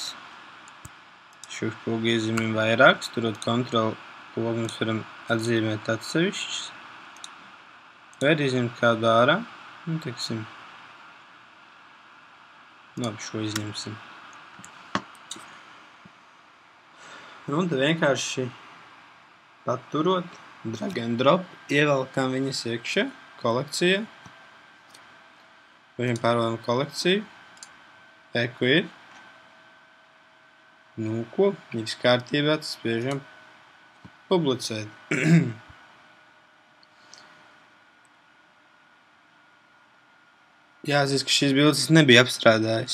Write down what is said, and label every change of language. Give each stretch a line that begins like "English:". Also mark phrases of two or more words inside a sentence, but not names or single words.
Latvian: Šo pogu iezīmēm vairākas, turot Ctrl pogu mēs varam atzīmēt atsevišķus. Vai arī izņemt kādu ārā. Teiksim, labi, šo izņemsim. Un tad vienkārši paturot,
English: drag and drop,
Latvian: ievelkam viņas iekšā, kolekcijā. Viņam pārvēlam kolekciju. Eku ir. Nu ko, viss kārtībā, tas spiežam publicēt. Jāatzīst, ka šīs bildes nebija apstrādājis.